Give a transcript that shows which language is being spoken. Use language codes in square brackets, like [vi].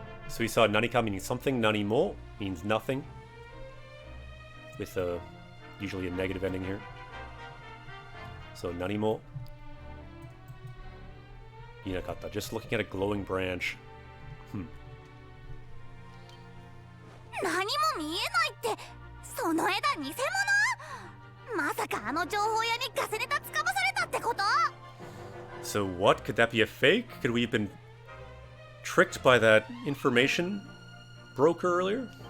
[en] So we saw nanika meaning something, nanimo means nothing, with usually a negative ending here. [ja] So nanimo inakatta. [en] Just looking at a glowing branch. [ja] 何も見えないって、その枝偽物？まさかあの情報屋にガセネタつかまされたってこと？ [en] So what? Could that be a fake? Could we have been tricked by that information broker earlier?